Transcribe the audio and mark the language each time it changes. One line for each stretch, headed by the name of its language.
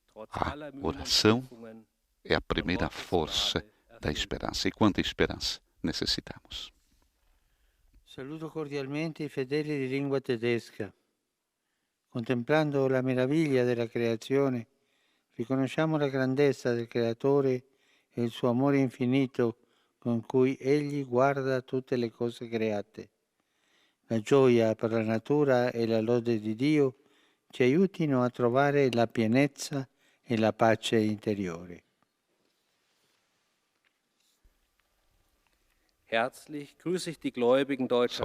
Portuguese: A oração é a primeira força da esperança. E quanta esperança necessitamos.
Italian: Saluto cordialmente i fedeli di lingua tedesca. Contemplando la meraviglia della creazione, riconosciamo la grandezza del Creatore e il suo amore infinito con cui Egli guarda tutte le cose create. La gioia per la natura e la lode di Dio ci aiutino a trovare la pienezza e la pace interiore.
German: Herzlich grüße ich die Gläubigen deutscher